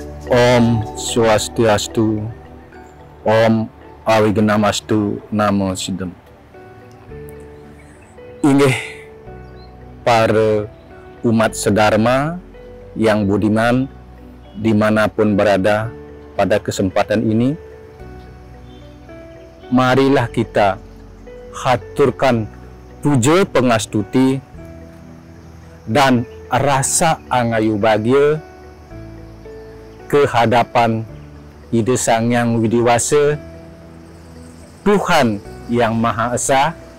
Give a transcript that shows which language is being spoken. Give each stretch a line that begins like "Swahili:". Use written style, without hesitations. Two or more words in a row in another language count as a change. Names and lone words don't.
Sanskrit: Om Swastiastu, Om Awignamastu, Namo Siddham.
Indonesian: Inggih para umat sedharma yang budiman dimanapun berada pada kesempatan ini, marilah kita haturkan
Balinese: puja pengastuti
Indonesian: dan rasa
Balinese: angayu bahagia
Indonesian: ke hadapan Ida Sang Yang Widiwasa, Tuhan Yang Maha Esa,